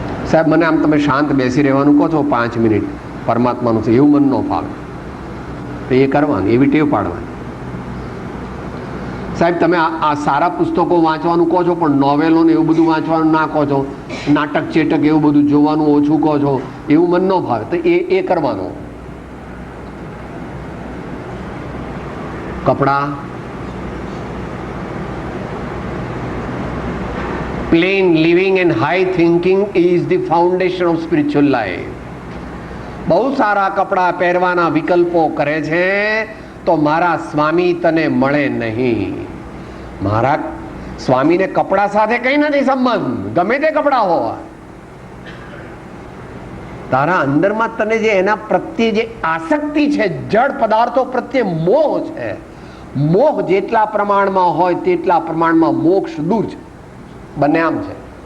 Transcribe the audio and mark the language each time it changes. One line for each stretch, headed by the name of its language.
Gujarati: સાહેબ મને આમ તમે શાંત બેસી રહેવાનું કહો છો 5 મિનિટ પરમાત્માનું છે, એવું મન ન ફાવે તો એ કરવાનું, એવી ટેવ પાડવાની. સાહેબ તમે આ સારા પુસ્તકો વાંચવાનું કહો છો પણ નોવેલો ને એવું બધું વાંચવાનું ના કહો છો, નાટક ચેટક એવું બધું જોવાનું ઓછું કહો છો, એવું મન ન ફાવે તો એ કરવાનું.
English: કપડા, plain living and high thinking is the foundation of spiritual life.
Gujarati: બહુ સારા કપડા પહેરવાના વિકલ્પો કરે છે તો મારા સ્વામી તને મળે નહીં. મારા સ્વામીને કપડા સાથે કઈ નથી સંબંધ, ગમે તે કપડા હોય. તારા અંદરમાં તને જે એના પ્રત્યે જે આસક્તિ છે, જડ પદાર્થો પ્રત્યે મોહ છે, મોહ જેટલા પ્રમાણમાં હોય તેટલા પ્રમાણમાં મોક્ષ દૂર છે. બંને આમ છે.